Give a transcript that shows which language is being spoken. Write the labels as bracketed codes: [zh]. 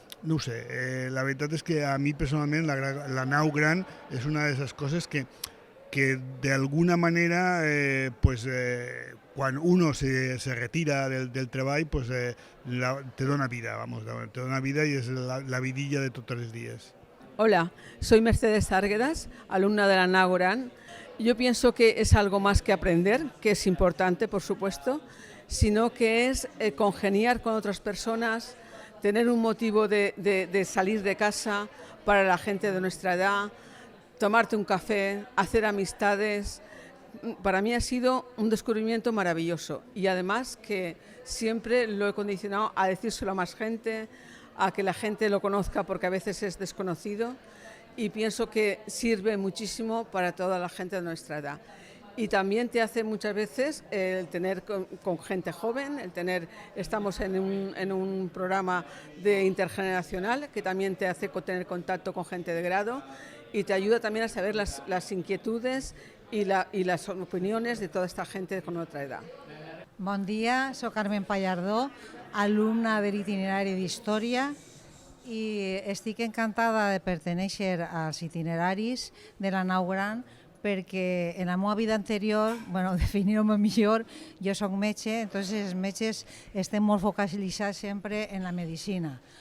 [ca] No ho sé, la veritat és que a mi personalment la Naugrán és una d'aquestes coses que d'alguna manera quan [es] uno se retira [ca] del treball te dona vida, te dona vida [es] y es la vidilla de todos los días. Hola, soy Mercedes Árguedas, alumna de la Naugrán. Yo pienso que es algo más que aprender, que es importante, por supuesto, sino que es congeniar con otras personas, tener un motivo de salir de casa para la gente de nuestra edad, tomarte un café, hacer amistades. Para mí ha sido un descubrimiento maravilloso y además que siempre lo he condicionado a decírselo a más gente, a que la gente lo conozca porque a veces es desconocido y pienso que sirve muchísimo para toda la gente de nuestra edad. Y también te hace muchas veces el tener con gente joven, estamos en un programa de intergeneracional que también te hace tener contacto con gente de grado y te ayuda también a saber las inquietudes y las opiniones de toda esta gente con otra edad. [ca] Bon dia, soc Carmen Pallardó, alumna de l'itinerari d'Història i estic encantada de pertenèixer als itineraris de la Naugrán perquè en la meva vida anterior, definir-ho millor, jo soc metge, entonces els metges estem molt focalitzats sempre en la medicina.